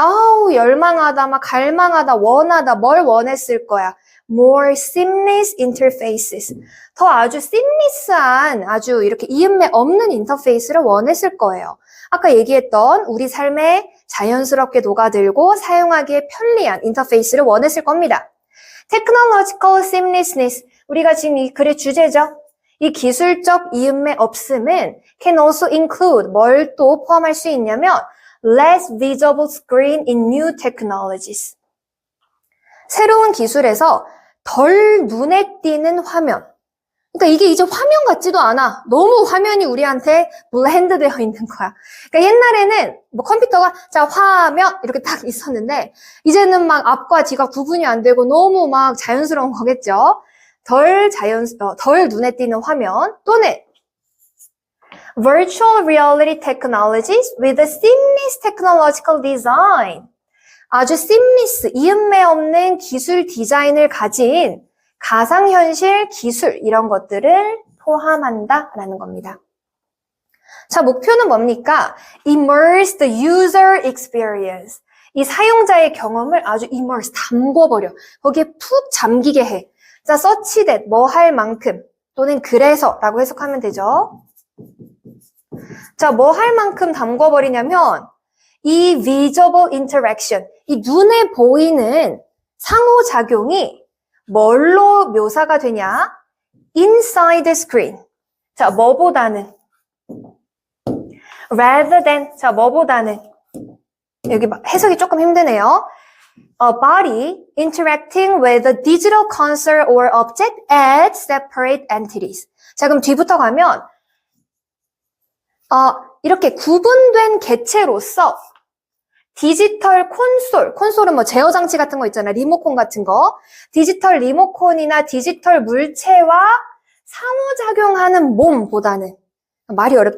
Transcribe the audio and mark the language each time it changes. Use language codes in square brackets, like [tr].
[ko] 아우, 열망하다, 막 갈망하다, 원하다, 뭘 원했을 거야? [en] more seamless interfaces. [ko] 더 아주 seamless한, 아주 이렇게 이음매 없는 인터페이스를 원했을 거예요. 아까 얘기했던 우리 삶에 자연스럽게 녹아들고 사용하기에 편리한 인터페이스를 원했을 겁니다. [en] technological seamlessness. [ko] 우리가 지금 이 글의 주제죠. 이 기술적 이음매 없음은 [en] can also include [ko] 뭘 또 포함할 수 있냐면 [en] less visible screen in new technologies. [ko] 새로운 기술에서 덜 눈에 띄는 화면. 그러니까 이게 이제 화면 같지도 않아. 너무 화면이 우리한테 블렌드 되어 있는 거야. 그러니까 옛날에는 뭐 컴퓨터가 자 화면 이렇게 딱 있었는데 이제는 막 앞과 뒤가 구분이 안 되고 너무 막 자연스러운 거겠죠. 덜 눈에 띄는 화면 또는 [en] Virtual Reality Technologies with a seamless technological design. [ko] 아주 seamless, 이음매 없는 기술 디자인을 가진 가상현실 기술 이런 것들을 포함한다라는 겁니다. 자, 목표는 뭡니까? [en] Immerse the user experience. [ko] 이 사용자의 경험을 아주 immerse, 담궈버려. 거기에 푹 잠기게 해. 자, such that, 뭐 할 만큼 또는 그래서 라고 해석하면 되죠. 자, 뭐 할 만큼 담궈버리냐면 이 [en] visible interaction, [ko] 이 눈에 보이는 상호작용이 뭘로 묘사가 되냐? [en] Inside the screen. [ko] 자, 뭐보다는 [en] rather than, [ko] 자, 뭐보다는 여기 해석이 조금 힘드네요. [en] A body interacting with a digital cursor or object as separate entities. [ko] 자, 그럼 뒤부터 가면 이렇게 구분된 개체로서 디지털 콘솔은 뭐 제어 장치 같은 거 있잖아요. 리모컨 같은 거. 디지털 리모컨이나 디지털 물체와 상호작용하는 몸보다는 말이 어렵죠.